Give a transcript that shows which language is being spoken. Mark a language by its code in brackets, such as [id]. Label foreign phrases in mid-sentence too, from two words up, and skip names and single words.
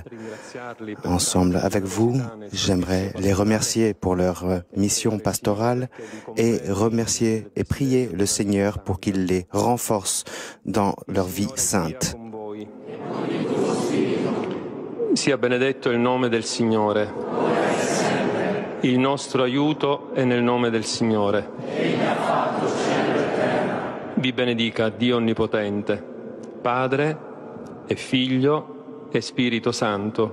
[fr] Ensemble avec vous, j'aimerais les remercier pour leur mission pastorale et remercier et prier le Seigneur pour qu'il les renforce dans leur vie sainte. [it] Sia benedetto il nome del Signore. Il nostro aiuto è nel nome del Signore. Vi benedica Dio Onnipotente, Padre e Figlio e Spirito Santo.